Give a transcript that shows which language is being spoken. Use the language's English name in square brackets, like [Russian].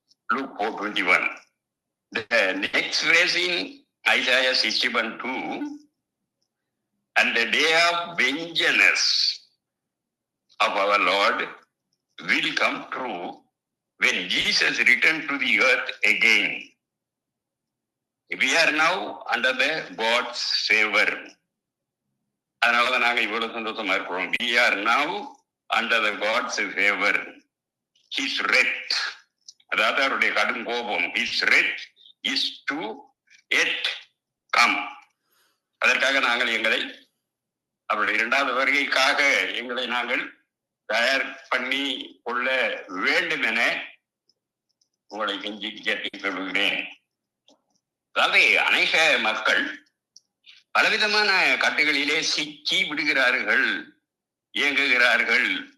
[English] Luke 4:21. The next phrase in Isaiah 61:2, and the day of vengeance of our Lord will come true when Jesus returned to the earth again. We are now under the God's favor. [Tamil] அதனாலதான் நாங்க இவ்வளவு சந்தோஷமா இருக்கிறோம். [English] We are now under the God's favor. His wrath, [Tamil] அதாவது அவருடைய கடும் கோபம், [English] His wrath is to yet come. [Tamil] அதற்காக நாங்கள் எங்களை அவருடைய 2வது வருகைக்காக எங்களை நாங்கள் தயார் பண்ணி கொள்ள வேண்டும் என உங்களை கெஞ்சி கேட்டுக் கொள்கிறேன். அதாவது அநேக மக்கள் பலவிதமான கட்டுகளிலே சிக்கி விடுகிறார்கள், இயங்குகிறார்கள்.